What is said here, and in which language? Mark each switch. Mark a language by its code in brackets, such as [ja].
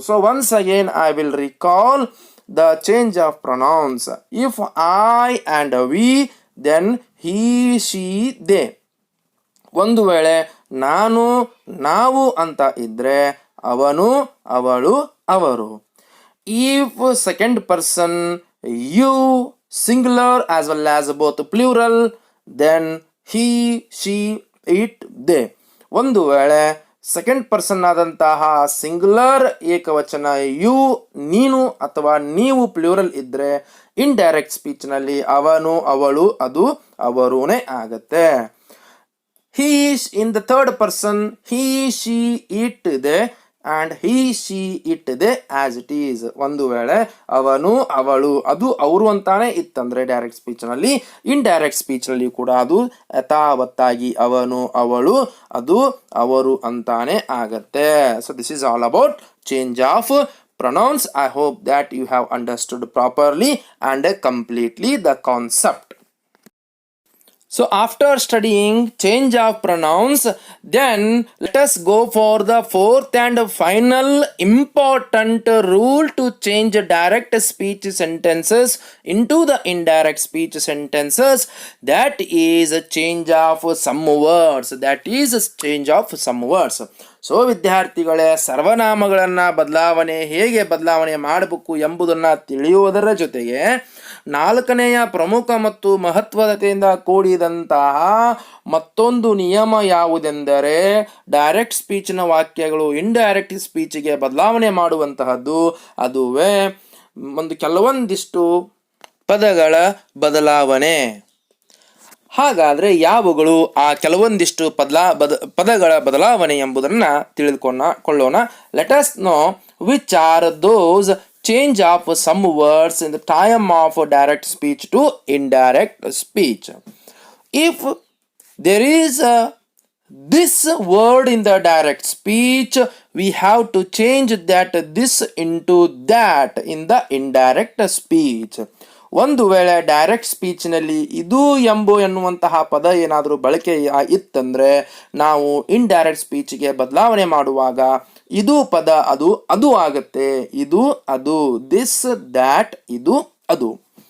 [en] So once again I will recall the change of pronouns. If I and we then he she they. [kn] ಒಂದು ವೇಳೆ ನಾನು ನಾವು ಅಂತ ಇದ್ದರೆ ಅವನು ಅವಳು ಅವರು. [en] If second person you singular as well as both plural then he, she, it, they. [kn] ಒಂದು ವೇಳೆ ಸೆಕೆಂಡ್ ಪರ್ಸನ್ ಆದಂತಹ ಸಿಂಗ್ಯುಲರ್ ಏಕವಚನ ಯು ನೀನು ಅಥವಾ ನೀವು ಪ್ಲೂರಲ್ ಇದ್ದರೆ ಇಂಡೈರೆಕ್ಟ್ ಸ್ಪೀಚ್ನಲ್ಲಿ ಅವನು ಅವಳು ಅದು ಅವರೂನೇ ಆಗತ್ತೆ. [en] he in the third person he, she, it, they and he, she, it, they as it is. [kn] ಒಂದು ವೇಳೆ ಅವನು ಅವಳು ಅದು ಅವರು ಅಂತಾನೆ ಇತ್ತಂದ್ರೆ ಡೈರೆಕ್ಟ್ ಸ್ಪೀಚ್ನಲ್ಲಿ, ಇಂಡೈರೆಕ್ಟ್ ಸ್ಪೀಚ್ನಲ್ಲಿ ಕೂಡ ಅದು ಯಥಾವತ್ತಾಗಿ ಅವನು ಅವಳು ಅದು ಅವರು ಅಂತಾನೆ ಆಗತ್ತೆ. [en] So this is all about change of pronouns. I hope that you have understood properly and completely the concept. So after studying change of pronouns, then let us go for the fourth and final important rule to change direct speech sentences into the indirect speech sentences. That is a change of some words. That is a change of some words. [kn] So ವಿದ್ಯಾರ್ಥಿಗಳೇ, ಸರ್ವನಾಮಗಳನ್ನು ಹೇಗೆ ಬದಲಾವಣೆ ಮಾಡಬೇಕು ಎಂಬುದನ್ನು ತಿಳಿಯುವುದರ ಜೊತೆಗೆ ನಾಲ್ಕನೆಯ ಪ್ರಮುಖ ಮತ್ತು ಮಹತ್ವತೆಯಿಂದ ಕೂಡಿದಂತಹ ಮತ್ತೊಂದು ನಿಯಮ ಯಾವುದೆಂದರೆ ಡೈರೆಕ್ಟ್ ಸ್ಪೀಚ್ನ ವಾಕ್ಯಗಳು ಇಂಡೈರೆಕ್ಟ್ ಸ್ಪೀಚ್ಗೆ ಬದಲಾವಣೆ ಮಾಡುವಂತಹದ್ದು. ಅದುವೇ ಕೆಲವೊಂದಿಷ್ಟು ಪದಗಳ ಬದಲಾವಣೆ. ಹಾಗಾದರೆ ಯಾವುಗಳು ಆ ಕೆಲವೊಂದಿಷ್ಟು ಪದಗಳ ಬದಲಾವಣೆ ಎಂಬುದನ್ನು ತಿಳಿದುಕೊಳ್ಳೋಣ. [en] Let us know which are those change of some words in the time of direct speech to indirect speech. if there is this word in the direct speech, we have to change that this into that in the indirect speech. [kn] ಒಂದು ವೇಳೆ direct ಸ್ಪೀಚ್ನಲ್ಲಿ ಇದು ಎಂಬು ಎನ್ನುವಂತಹ ಪದ ಏನಾದರೂ ಬಳಕೆ ಇತ್ತಂದರೆ ನಾವು indirect ಸ್ಪೀಚ್ಗೆ ಬದಲಾವಣೆ ಮಾಡುವಾಗ ಇದು ಪದ ಅದು ಆಗುತ್ತೆ, ಇದು ಅದು, ದಿಸ್ ದ್ಯಾಟ್ ಇದು ಅದು.